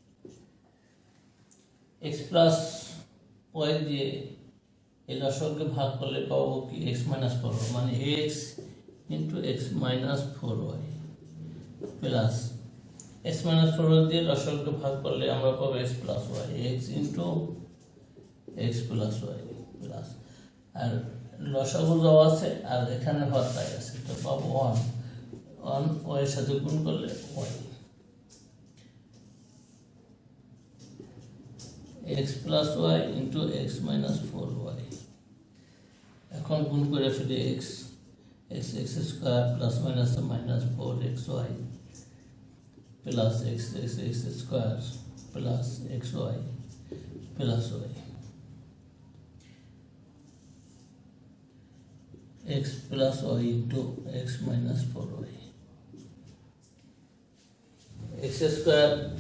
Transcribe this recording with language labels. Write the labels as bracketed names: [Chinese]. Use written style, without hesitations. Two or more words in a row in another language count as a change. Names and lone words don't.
[English] x plus y [Bangla] দিয়ে এই লসককে ভাগ করলে পাবো কি [English] x minus 4y, [Bangla] মানে x [English] into x minus 4y [Bangla] প্লাস [English] x minus 4y [Bangla] দিয়ে লসককে ভাগ করলে আমরা পাবো [English] x plus y, x into x plus y [Bangla] প্লাস, আর লসাগু দেওয়া আছে আর এখানে হরতাই আছে, তো পাবো 1 y এর সাথে গুণ করলে y, [English] x plus y into x minus 4y। [Bangla] এখন গুণ করে ফেলি x স্কয়ার প্লাস মাইনাস মাইনাস 4xy প্লাস x স্কয়ার প্লাস xy প্লাস y, [English] x plus y into x minus 4y, x square